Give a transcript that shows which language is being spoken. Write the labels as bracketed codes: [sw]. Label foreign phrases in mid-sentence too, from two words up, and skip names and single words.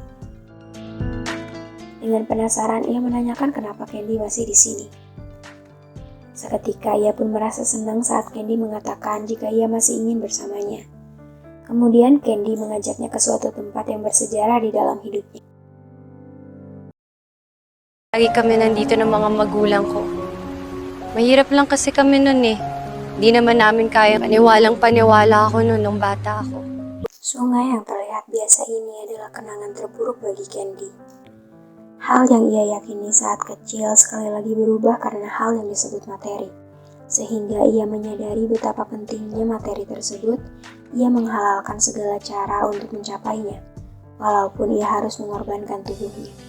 [id] Dengan penasaran, ia menanyakan kenapa Candy masih di sini. Seketika ia pun merasa senang saat Candy mengatakan jika ia masih ingin bersamanya. Kemudian Candy mengajaknya ke suatu tempat yang bersejarah di dalam hidupnya. [tl] Lagi kami nandito ng mga magulang ko. Mahirap lang kasi kami nun eh. Di naman namin kaya paniwalang-paniwala ako nun nung bata ako. [id] Sungai yang terlihat biasa ini adalah kenangan terburuk bagi Candy. Hal yang ia yakini saat kecil sekali lagi berubah karena hal yang disebut materi. Sehingga ia menyadari betapa pentingnya materi tersebut, ia menghalalkan segala cara untuk mencapainya, walaupun ia harus mengorbankan tubuhnya.